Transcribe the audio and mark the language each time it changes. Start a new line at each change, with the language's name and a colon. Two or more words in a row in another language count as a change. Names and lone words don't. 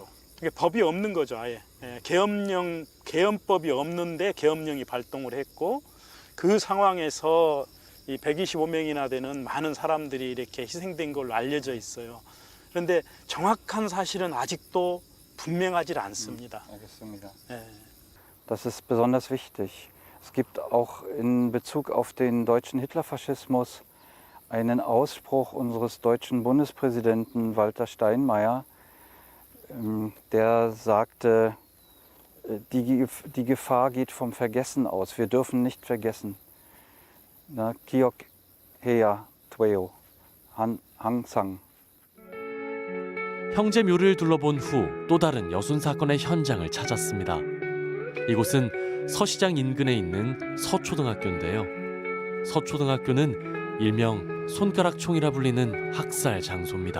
Korean: 이게 법이 없는 거죠, 아예. 계엄법이 없는데 계엄령이 발동을 했고, 그 상황에서 이 125명이나 되는 많은 사람들이 이렇게 희생된 걸로 알려져 있어요. 그런데 정확한 사실은 아직도 분명하지 않습니다. 알겠습니다. 예.
German: Das ist besonders wichtig. Es gibt auch in Bezug auf den deutschen Hitlerfaschismus einen Ausspruch unseres deutschen Bundespräsidenten Walter Steinmeier, der sagte, die Gefahr geht vom Vergessen aus. Wir dürfen nicht vergessen.
Korean: 기억 해야 돼요 항상. 형제 묘를 둘러본 후 또 다른 여순 사건의 현장을 찾았습니다. 이곳은 서시장 인근에 있는 서초등학교인데요. 서초등학교는 일명 손가락총이라 불리는 학살 장소입니다.